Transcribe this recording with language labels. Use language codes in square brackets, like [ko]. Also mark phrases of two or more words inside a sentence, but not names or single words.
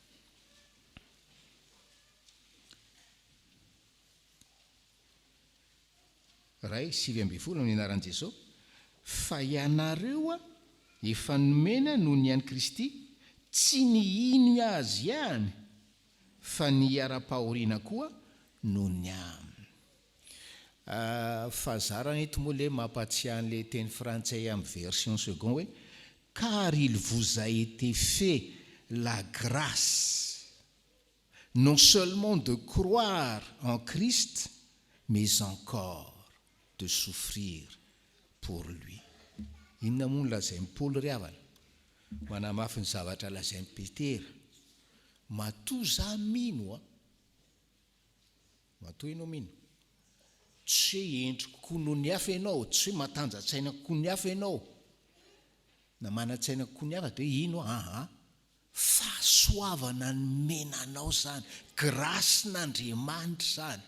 [mg] Ray 7:7 amin'ny anaran'i Jesosy, fa ianareo efa nomena noho ny an'i Kristy tsy ny ino azy ihany fa ny ara-pahoriana koa noho ny aminy. Fahazarana eto moa ilay mampatsiahy an'ilay teny frantsay amin'ny [fr] version second [mg] hoe [fr] car il vous a été fait la grâce non seulement de croire en Christ mais encore de souffrir pour lui. [mg] Inona moa no lazain'i Paoly ry havana? Manamafy ny zavatra lazain'i Petera. Matoa za mino matoa ianao mino. Tsy hoe endriko koa noho ny hafa ianao, tsy hoe matanjatsaina koa ny hafa ianao, na manan-tsaina koa ny hafa dia ino fahasoavana ny menanao zany, grâce-n'Andriamanitra zany.